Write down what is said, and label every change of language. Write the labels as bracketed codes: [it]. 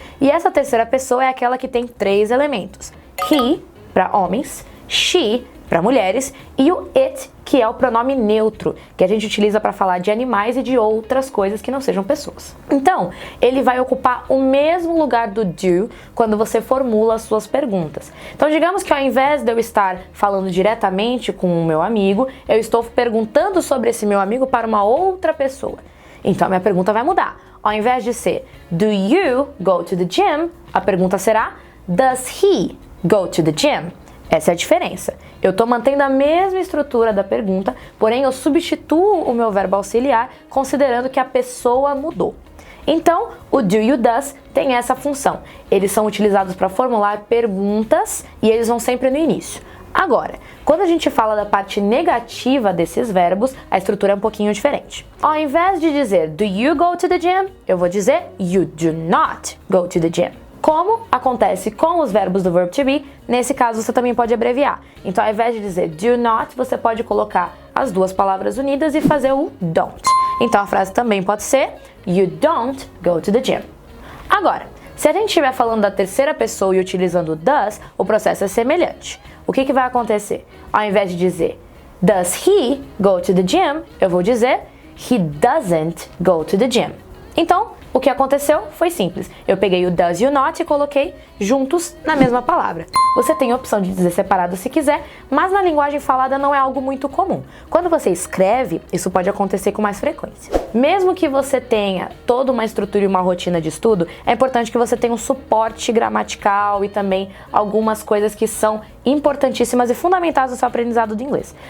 [pt] E essa terceira pessoa é aquela que tem três elementos. He, para homens, she, para mulheres, e o it, que é o pronome neutro, que a gente utiliza para falar de animais e de outras coisas que não sejam pessoas. Então, ele vai ocupar o mesmo lugar do do quando você formula as suas perguntas. Então, digamos que ao invés de eu estar falando diretamente com o meu amigo, eu estou perguntando sobre esse meu amigo para uma outra pessoa. Então, a minha pergunta vai mudar. Ao invés de ser [en] do you go to the gym, [pt] a pergunta será [en] does he go to the gym? [pt] Essa é a diferença. Eu estou mantendo a mesma estrutura da pergunta, porém eu substituo o meu verbo auxiliar considerando que a pessoa mudou. Então, o do e o does tem essa função. Eles são utilizados para formular perguntas e eles vão sempre no início. Agora, quando a gente fala da parte negativa desses verbos, a estrutura é um pouquinho diferente. Ao invés de dizer [en] do you go to the gym, [pt] eu vou dizer [en] you do not go to the gym. [pt] Como acontece com os verbos do verb to be, nesse caso você também pode abreviar. Então, ao invés de dizer do not, você pode colocar as duas palavras unidas e fazer o don't. Então, a frase também pode ser [en] you don't go to the gym. [pt] Agora, se a gente estiver falando da terceira pessoa e utilizando o does, o processo é semelhante. O que vai acontecer? Ao invés de dizer [en] does he go to the gym, [pt] eu vou dizer [en] he doesn't go to the gym. [pt] Então, o que aconteceu foi simples. Eu peguei o does e o not e coloquei juntos na mesma palavra. Você tem a opção de dizer separado se quiser, mas na linguagem falada não é algo muito comum. Quando você escreve, isso pode acontecer com mais frequência. Mesmo que você tenha toda uma estrutura e uma rotina de estudo, é importante que você tenha um suporte gramatical e também algumas coisas que são importantíssimas e fundamentais no seu aprendizado de inglês.